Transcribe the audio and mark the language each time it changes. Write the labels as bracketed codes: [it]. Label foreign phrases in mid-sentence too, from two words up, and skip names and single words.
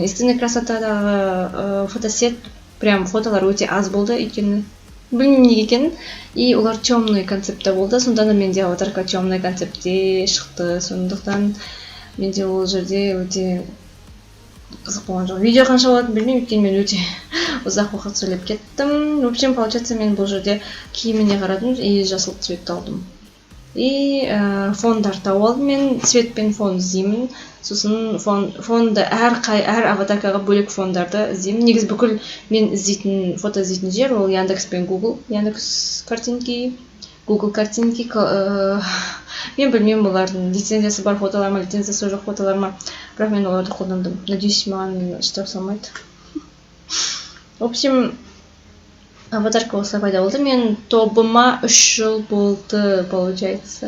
[kk] Истинный красотадағы фотосет, прям фотолар өте аз болды, өйткені білмеймін неге екенін. И олар [ru] темный концептта [kk] болды. Сонда да менде аватарка [ru] темный концептте [kk] шықты. Сондықтан менде ол жерде өте қызық болған жоқ. Видео қанша болатынын білмеймін, өйткені мен өте ұзақ уақыт сөйлеп кеттім. [ru] В общем, получается, [kk] мен бұл жерде киіміне қарадым и жасыл цветті алдым. И фондар тауып алдым. Мен цвет пен фон іздеймін. Сосын фонды әр аватаркаға бөлек фондарды іздеймін. Негізі бүкіл мен фото іздейтін жер ол Яндекс пен Google. [ru] Яндекс картинки, Google картинки. [kk] Мен білмеймін бұлардың лицензиясы бар фотолар ма, лицензиясы жоқ фотолар ма. Бірақ мен оларды қолдандым. Надеюсь, маған штраф салмайды. [ru] В общем, [kk] аватарка осылай пайда болды. Мен тобыма 3 жыл болды, получается.